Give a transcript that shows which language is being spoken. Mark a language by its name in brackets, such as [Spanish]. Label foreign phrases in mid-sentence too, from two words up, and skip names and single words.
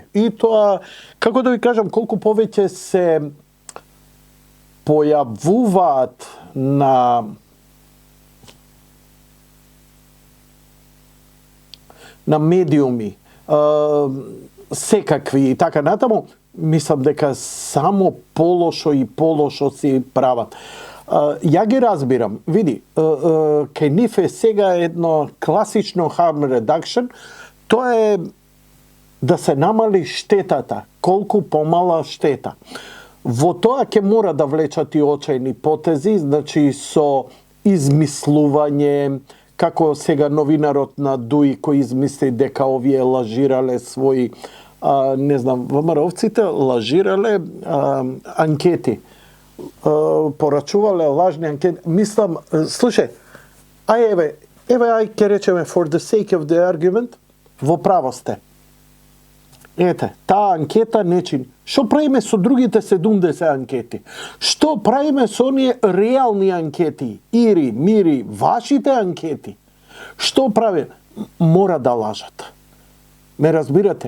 [Macedonian] И тоа, како да ви кажам, колку повеќе се појавуваат на медиуми, секакви и така натаму, мислам дека само полошо и полошо си прават. Ја ги разбирам. Види, кај нив е сега едно класично [English] harm reduction, [Macedonian] тоа е да се намали штетата, колку помала штета. Во тоа ќе мора да влечат и очајни потези, значи со измислување, како сега новинарот на ДУИ кој измисли дека овие лажирале своји, не знам, ВМРО-овците лажирале анкети, порачувале лажни анкети. Мислам, слушај, ај ке речеме [English] for the sake of the argument, [Macedonian] во право сте. Ете, таа анкета не чини. Што правиме со другите 70 анкети? Што правиме со оние реални анкети? Ири, мири, вашите анкети? Што прави? Мора да лажат. Ме разбирате?